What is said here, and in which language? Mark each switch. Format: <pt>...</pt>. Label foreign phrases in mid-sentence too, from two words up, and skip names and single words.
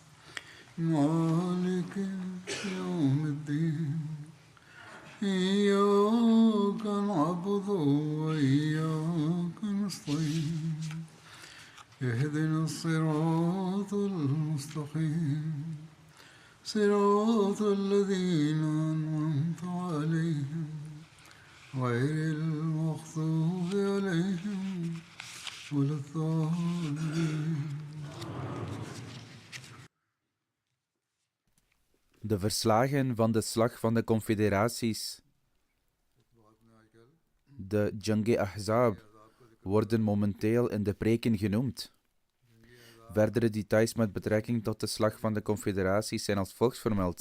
<ar>مالك يوم الدين إياك نعبد وإياك نستعين اهدنا الصراط المستقيم صراط الذين أنعمت عليهم غير المغضوب عليهم ولا الضالين.</ar> <nl>De verslagen van de slag van de confederaties, de Jang-e-Ahzab, worden momenteel in de preken genoemd. Verdere details met betrekking tot de slag van de confederaties zijn als volgt vermeld.</nl>